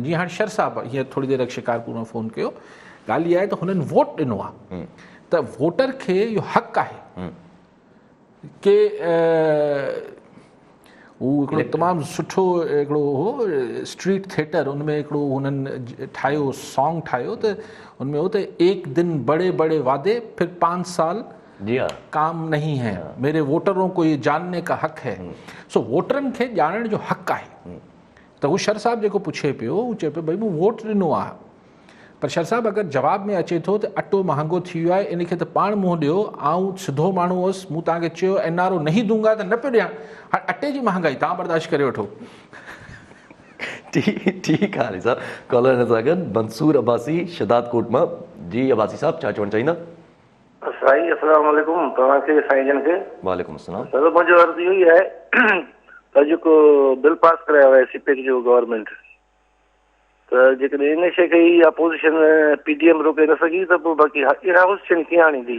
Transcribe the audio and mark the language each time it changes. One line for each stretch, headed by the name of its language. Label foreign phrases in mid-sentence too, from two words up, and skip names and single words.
Sindhi: जीअं हाणे शर साहब हीअं थोरी देरि अॻु शिकारपुर में फ़ोन कयो, ॻाल्हि इहा आहे त हुननि वोट ॾिनो आहे, त वोटर खे इहो हक़ु आहे के हू हिकिड़ो तमामु सुठो हिकिड़ो हो
English: street theater,
Sindhi: उनमें हिकिड़ो हुननि ठाहियो, सॉन्ग ठाहियो, त उनमें हो त
Urdu: ایک دن بڑے بڑے وعدے پھر 5 سال جی ہاں کام نہیں ہے، میرے ووٹروں کو یہ جاننے کا حق ہے.
Sindhi: सो वोटरनि खे ॼाणण जो हक़ु आहे। त हू शर साहब जेको पुछे पियो, हू चए पियो भई मूं वोट ॾिनो आहे, पर शर साहब अगरि जवाब में अचे थो त अटो महांगो थी वियो आहे, इन खे त पाण मुंहुं ॾियो। आउं सिधो माण्हू हुअसि, मूं तव्हांखे चयो
Urdu: NRO نہیں دوں گا
Sindhi: त न पियो ॾियां। हाणे अटे जी महांगाई तव्हां बर्दाश्त करे वठो। ठीकु आहे साहब। कॉलर हिन सां गॾु मंसूर अब्बासी शदाद कोट मां। जी अब्बासी साहब, छा चवणु चाहींदा?
Arabic: साईं السلام عليكم, तव्हांखे साईं जन खे وعليكم السلام.
Sindhi: दादा मुंहिंजो अर्ज़ु इहो ई आहे त जेको बिल पास करायो आहे सीपेक जो गवर्नमेंट, त जेकॾहिं इन शइ खे ई अपोज़िशन PDM रोके न सघी त पोइ बाक़ी इनऑपोज़िशन कीअं आणींदी?